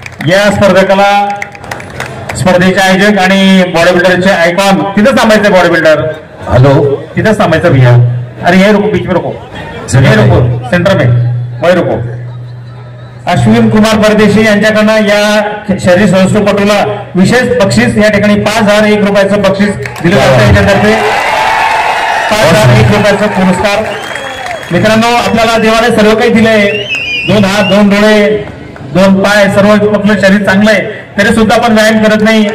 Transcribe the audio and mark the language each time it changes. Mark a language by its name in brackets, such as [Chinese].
[Marathi] या स्पर्धकाला, स्पर्धेचे आयोजक आणि बॉडी बिल्डरचे आयकॉन, तिथंच थांबायचं बॉडी बिल्डर, [English] hello, [Marathi] तिथंच थांबायचं भैया। [Hindi] अरे ये रुको, बीच में रुको, ये रुको, सेंटर में वही रुको। [Marathi] अश्विन कुमार परदेशी यांच्याकडनं या शरीर संस्थेपटूला विशेष बक्षीस या ठिकाणी 5001 रुपयाचं बक्षीस दिलं जातं। याच्यातर्फे 5001 रुपयाचा पुरस्कार। मित्रांनो, आपल्याला देवाने सर्व काही दिलंय, 2 हात, 2 डोळे, 2 पाय, सर्व आपलं शरीर चांगलं आहे, तरी सुद्धा आपण व्यायाम करत नाही।